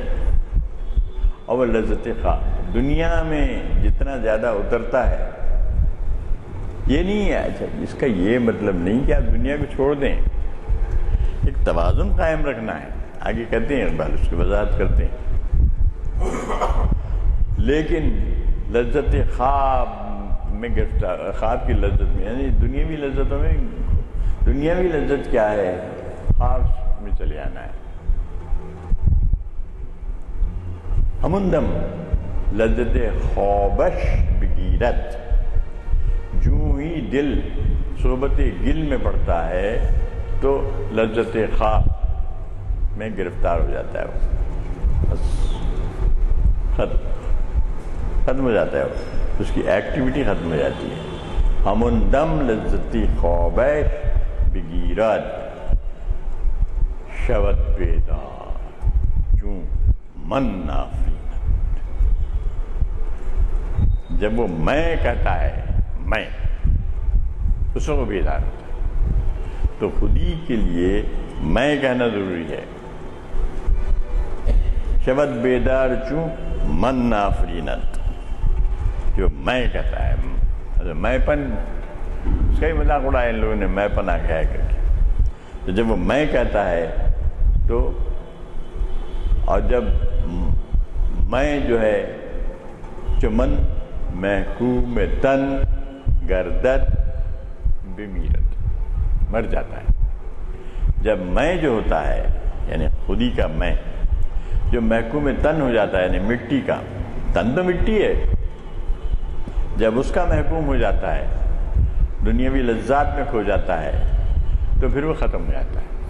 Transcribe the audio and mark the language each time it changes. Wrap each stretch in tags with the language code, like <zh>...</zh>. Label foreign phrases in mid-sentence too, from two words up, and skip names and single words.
<ur>اور وہ لذت خواب دنیا میں جتنا زیادہ اترتا ہے، یہ نہیں ہے، اچھا اس کا یہ مطلب نہیں کہ آپ دنیا کو چھوڑ دیں، ایک توازن قائم رکھنا ہے، آگے کہتے ہیں اقبال اس کی وضاحت کرتے ہیں۔ لیکن لذت خواب میں گرفتار، خواب کی لذت میں، یعنی دنیاوی لذتوں میں، دنیاوی لذت کیا ہے، خواب میں چلے آنا ہے۔</ur> <fa>ہمندم لذت خوابش بگیرت،</fa> <ur>جو ہی دل صحبت گل میں پڑتا ہے تو لذت خواب میں گرفتار ہو جاتا ہے، وہ بس ختم ہو جاتا ہے، اس کی ایکٹیویٹی ختم ہو جاتی ہے۔</ur> <fa>ہمندم لذتی خوابش بگیرد، شود بیدار چون من نافرینت،</fa> <ur>جب وہ میں کہتا ہے، میں، اس کو بیدار ہوتا ہے، تو خودی کے لیے میں کہنا ضروری ہے۔</ur> <fa>شود بیدار چون من نافرینت،</fa> <ur>جو میں کہتا ہے، میں پن، اس کا ہی مذاق اڑایا ان لوگوں نے، میں پن آ گیا کر کے، تو جب وہ میں کہتا ہے تو، اور جب میں جو ہے</ur> <fa>چمن محکوم تن گردد بمیرت،</fa> <ur>مر جاتا ہے۔ جب میں جو ہوتا ہے یعنی خودی کا میں جو محکوم تن ہو جاتا ہے، یعنی مٹی کا تن تو مٹی ہے، جب اس کا محکوم ہو جاتا ہے، دنیاوی لذات میں کھو جاتا ہے تو پھر وہ ختم ہو جاتا ہے۔</ur>